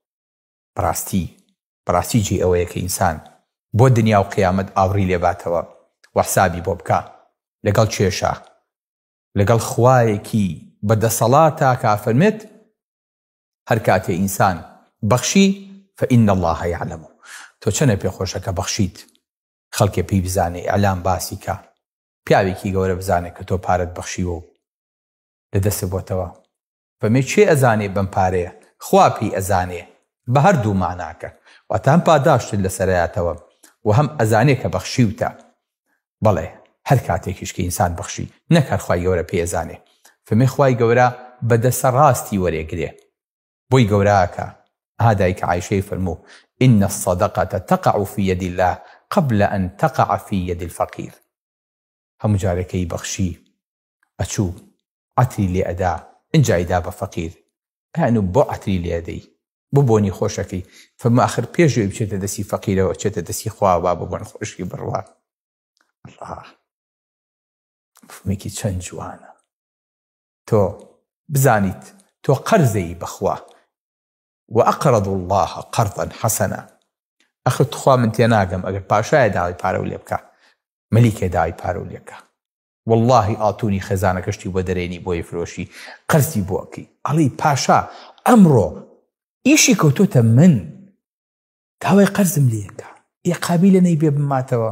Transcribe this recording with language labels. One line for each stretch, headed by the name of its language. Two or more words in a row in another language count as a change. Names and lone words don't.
Central Kurdish: بەڕاستی جێ ئەوەیە کە ئینسان بۆ دنیا و قیامەت ئاوری لێباتەوە و حسابی بۆ بکە لەگەڵ چێشە، لەگەڵ خوایەکی بەدەسەڵاتە کە فەرمێت هەر کاتێ ئینسان بەخشی
Arabic: فإن الله يعلم.
Central Kurdish: تۆ چەنە پێخۆشە کە بەخشیت، خەڵکێ پێی بزانێ، ئیعلام باسی کە، پیاوێکی گەورە بزانێ کە تۆ پارەت بەخشیوە و لە دەست بۆتەوە. فەرمێ چێ ئەزانێ بەم پارەیە؟ خوا پێی ئەزانێ بە هەردوو معناکە، واتە هەم پاداشتت لەسەرایەتەوە و هەم ئەزانێ کە بەخشیوتە. بەڵێ هەر کاتێکیش کە ئینسان بەخشی نەک هەر خوای گەورە پێی ئەزانێ. فەرمێ خوای گەورە بەدەسە ڕاستی وەرێگرێ. بۆی گەوراکە ئادایکە عایشەی فەرموو
Arabic: إن الصدقة تقع في يد الله قبل أن تقع في يد الفقير.
Central Kurdish: هەموو جارێکەی بەخشی ئەچوو عەتری لێ ئەدا، ئینجا ئەیدا بە فەقیر، هەنوو بۆ عەتری لێ ئەدەی، بۆنی خۆشەکەی فەرمووی ئاخر پێشوێ بچێتە دەستی فەقیرەوە چێتە دەستی خوا با بۆن خۆشی بڕوا. الله مفهومێکی چەند جوانە. تۆ بزانیت تۆ قەرزەی بەخوا
Arabic: وأقرض الله قرضا حسنا.
Central Kurdish: ئەخر تخوا من تێناگەم ئەگەر پاشایە داوای پارە و لێ بکە مەلیکێ داوای پارە و لێ بکە واللهی ئاتوونی خێزانەکەشتی بۆ دەرێنی بۆی فرۆشی قەرزی بۆ ئەکەی ئەڵێی پاشا ئەمڕۆ ئیشی کەوتۆتە من داوای قەرزم لێکە ئێ قابیلە نەی بێ بماتەوە.